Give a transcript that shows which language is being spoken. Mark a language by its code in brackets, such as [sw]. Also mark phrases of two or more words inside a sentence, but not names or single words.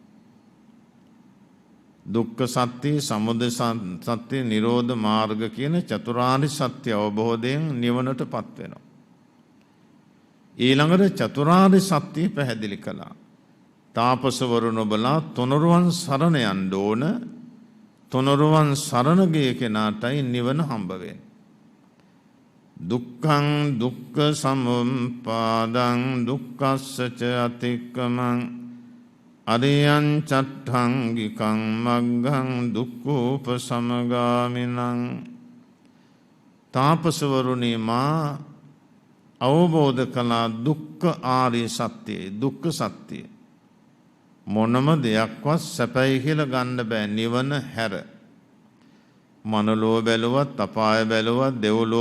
[si] දුක්ඛ සත්‍ය, සමුදය සත්‍ය, නිරෝධ මාර්ග කියන චතුරාර්ය සත්‍ය අවබෝධයෙන් නිවනටපත් වෙනවා. ඊළඟට චතුරාර්ය සත්‍ය පැහැදිලි කළා. තාපසවරුන් ඔබලා තුනුරුවන් සරණ යන්න ඕන. තුනුරුවන් සරණ ගිය කෙනාටයි නිවන හම්බ වෙන්නේ. [pi] දුක්ඛං දුක්ඛ සමුප්පාදං දුක්ඛස්ස ච අතික්කමං අරියං චට්ඨංගිකං මග්ගං දුක්ඛෝපසමගාමිනං [si] තාපසවරුනි මා අවබෝධ කළා දුක්ඛ ආර්ය සත්‍යය දුක්ඛ සත්‍යය මොනම දෙයක්වත් සැපයි කියලා ගන්න බෑ නිවන හැර මනලෝ බැලුවත් අපාය බැලුවත් දෙව්ලොව